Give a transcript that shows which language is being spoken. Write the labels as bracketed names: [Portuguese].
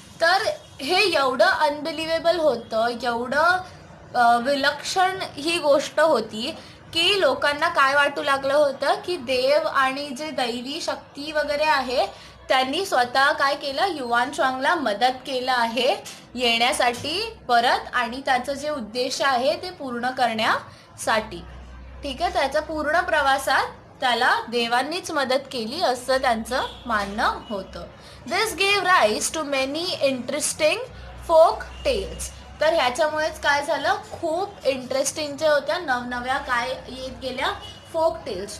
[Marathi] तर हे एवढं अनबिलिव्हेबल होतं, एवढं विलक्षण ही गोष्ट होती की लोकांना काय वाटू लागलं होतं की देव आणि जे दैवी शक्ती वगैरे आहे त्यांनी स्वतः काय केलं, युआन चांगला मदत केलं आहे येण्यासाठी परत आणि त्याचं जे उद्देश आहे ते पूर्ण करण्यासाठी. ठीक आहे. त्याचा पूर्ण प्रवासात त्याला देवांनीच मदत केली असं त्यांचं मानणं होतं. [English] This gave rise to many interesting folk tales. [Marathi] तर ह्याच्यामुळेच काय झालं, खूप इंटरेस्टिंग जे होत्या नवनव्या काय येत गेल्या, फोक टेल्स.